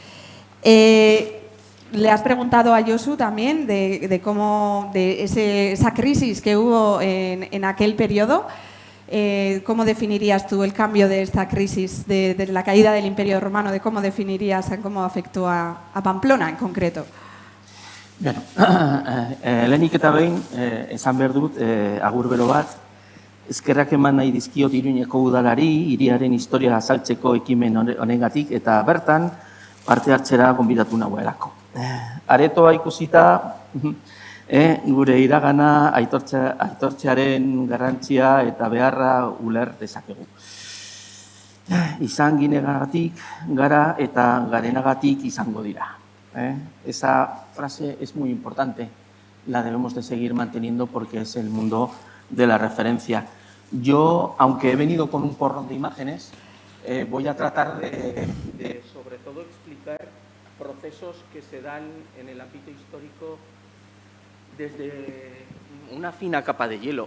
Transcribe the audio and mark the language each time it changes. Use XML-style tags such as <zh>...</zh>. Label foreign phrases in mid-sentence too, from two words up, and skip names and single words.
<es>Le has preguntado a Josu también de esa crisis que hubo en aquel periodo. ¿Cómo definirías tú el cambio de esta crisis, de la caída del Imperio Romano, de cómo definirías cómo afectó a Pamplona en concreto?</es> <eu>Bueno, lehenik eta behin, esan behar dut, agur bero bat, eskerrak eman nahi dizkiot Iruñeko udalari, hiriaren historia azaltzeko ekimen honengatik, eta bertan parte hartzera gonbidatu nagoelako. Aretoa ikusita, gure iragana aitortzearen garrantzia eta beharra uler dezakegu. Izan ginegatik gara eta garenagatik izango dira.</eu> <es>Esa frase es muy importante, la debemos de seguir manteniendo porque es el mundo de la referencia. Yo, aunque he venido con un porrón de imágenes, voy a tratar de sobre todo explicar procesos que se dan en el ámbito histórico desde una fina capa de hielo.</es>